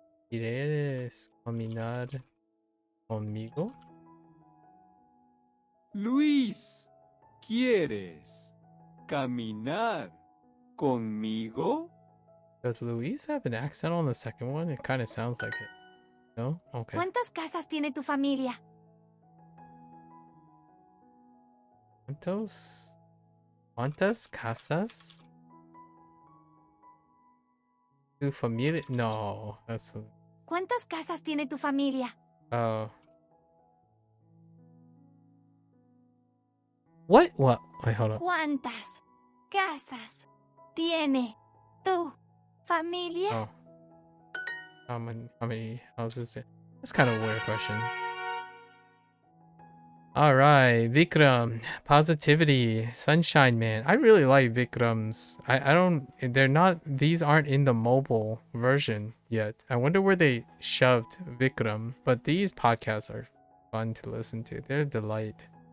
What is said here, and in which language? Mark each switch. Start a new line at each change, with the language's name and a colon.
Spanish: ¿Quieres caminar conmigo? Luis, ¿quieres caminar conmigo?
English: Does Luis have an accent on the second one? It kind of sounds like it. No? Okay.
Spanish: ¿Cuántas casas tiene tu familia? ¿Cuántas casas? Tu familia?
English: No, that's
Spanish: ¿Cuántas casas tiene tu familia?
English: oh. What? Wait, hold on.
Spanish: ¿Cuántas casas tiene tu familia?
English: Oh. How many houses? That's kind of a weird question. All right, Vikram, positivity, sunshine man. I really like Vikram's. I don't. These aren't in the mobile version yet. I wonder where they shoved Vikram. But these podcasts are fun to listen to. They're a delight.